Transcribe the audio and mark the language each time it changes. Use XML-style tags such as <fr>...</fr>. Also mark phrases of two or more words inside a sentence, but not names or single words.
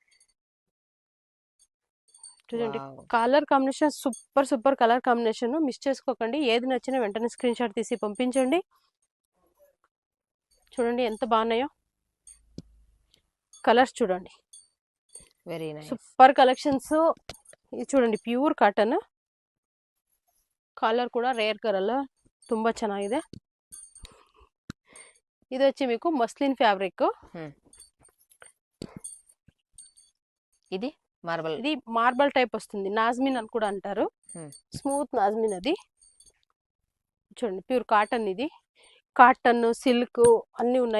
<te>చూడండి కలర్ కాంబినేషన్ సూపర్ సూపర్ కలర్ కాంబినేషన్, మిస్ చేసుకోకండి. ఏది నచ్చినా వెంటనే స్క్రీన్ షాట్ తీసి పంపించండి. చూడండి ఎంత బాగున్నాయో కలర్స్, చూడండి వెరీ నైస్, సూపర్ కలెక్షన్స్. ఇది చూడండి</te> <kn>ಪ್ಯೂರ್ ಕಾಟನ್, ಕಲರ್ ಕೂಡ ರೇರ್ ಕಲರ್, ತುಂಬಾ ಚೆನ್ನಾಗಿದೆ.</kn> <te>ಇದು వచ్చి మీకు మస్లిన్ ఫ్యాబ్రిక్, ఇది మార్బల్, ఇది మార్బల్ టైప్ వస్తుంది, నాజ్మిన్ అని కూడా అంటారు, స్మూత్ నాజ్మిన్. అది చూడండి ప్యూర్ కాటన్, ఇది కాటన్ సిల్క్ అన్ని ఉన్నాయి.</te>